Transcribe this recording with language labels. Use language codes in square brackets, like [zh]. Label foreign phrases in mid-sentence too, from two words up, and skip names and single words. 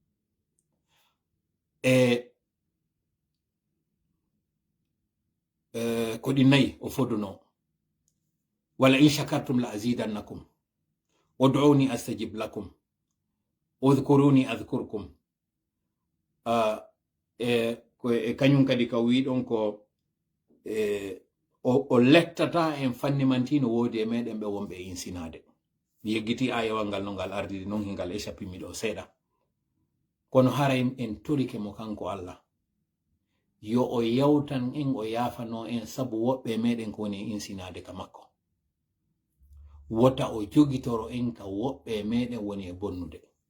[ff] ko ɗi nayi o foduno [ar] ولئن شكرتم لأزيدنكم ادعوني أستجب لكم اذكروني أذكركم [ff] kañum kadi ka wiɗon ko o lettata en fannimantino woodi e meɗen ɓe wonɓe e insinade mi yeggiti ayewal ngal no ngal ardiri non hingal échappimi ɗo seeɗa kono hara en torike mo kanko Allah yo o yawtan en o yafano en sabu woɓɓe meɗen ko woni e insinade ka makko wota o jogitoro en ka woɓɓe meɗen woni e bonnude